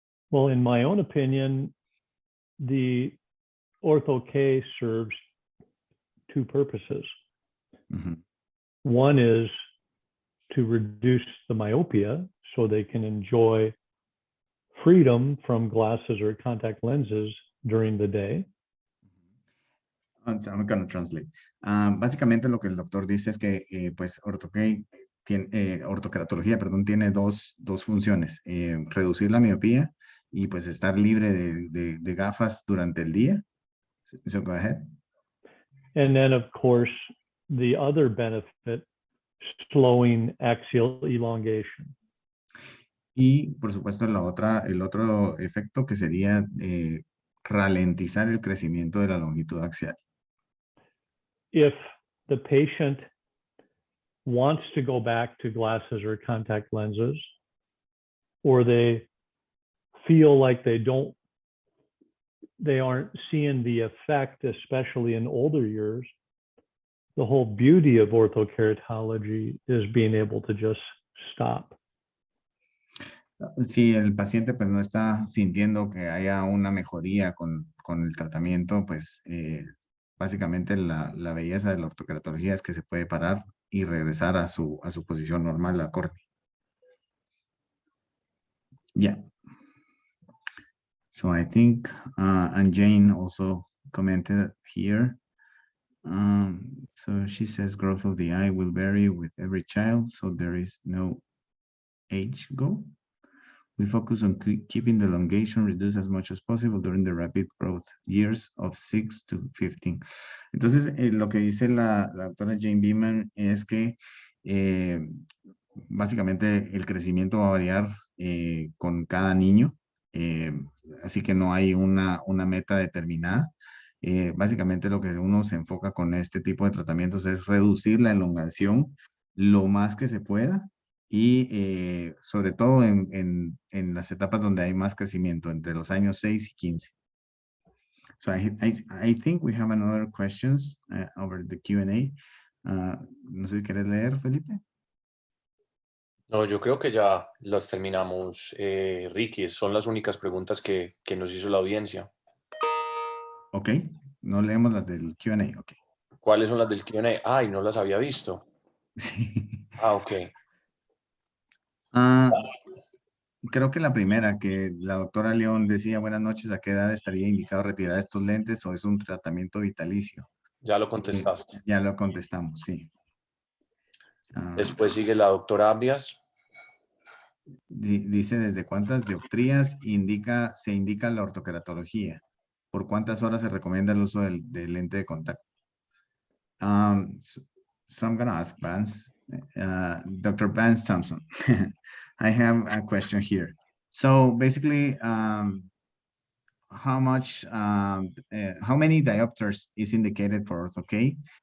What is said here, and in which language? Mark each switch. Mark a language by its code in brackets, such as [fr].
[en] Well, in my own opinion, the Ortho-K serves two purposes. Mm-hmm. One is to reduce the myopia so they can enjoy freedom from glasses or contact lenses during the day. I'm going to translate. [es] Básicamente lo que el doctor dice es que pues ortokeratología, perdón, tiene dos funciones, reducir la miopía y pues estar libre de gafas durante el día. [en] So go ahead. And then of course, the other benefit, slowing axial elongation. [es] Y por supuesto el otro efecto que sería ralentizar el crecimiento de la longitud axial. [en] If the patient wants to go back to glasses or contact lenses, or they feel like they aren't seeing the effect, especially in older years, the whole beauty of orthokeratology is being able to just stop. [es] Si el paciente pues no está sintiendo que haya una mejoría con el tratamiento, pues básicamente la belleza de la ortokeratología es que se puede parar y regresar a su posición normal, la córnea. [en] Yeah. So I think, and Jane also commented here. So she says growth of the eye will vary with every child, so there is no age goal. We focus on keeping the elongation reduced as much as possible during the rapid growth years of 6 to 15. [es] Entonces, lo que dice la doctora Jane Beeman es que básicamente el crecimiento va a variar con cada niño, así que no hay una meta determinada. Básicamente lo que uno se enfoca con este tipo de tratamientos es reducir la elongación lo más que se pueda y sobre todo en las etapas donde hay más crecimiento, entre los años 6 y 15. [en] So I think we have another questions over the Q&A. [es] No sé si quieres leer, Felipe. No, yo creo que ya las terminamos, Ricky. Son las únicas preguntas que nos hizo la audiencia. Ok, no leemos las del Q&A, ok. ¿Cuáles son las del Q&A? Ay, no las había visto. Sí. Ah, ok. Creo que la primera, que la doctora León decía, buenas noches, ¿a qué edad estaría indicado retirar estos lentes o es un tratamiento vitalicio? Ya lo contestaste. Ya lo contestamos, sí. Después sigue la doctora Abrias. Dice, ¿desde cuántas dioptrías se indica la ortokeratología? ¿Por cuántas horas se recomienda el uso del lente de contacto? [en] So I'm going to ask Vance, Dr. Vance Thompson. I have a question here. So basically, how many diopters is indicated for Ortho-K?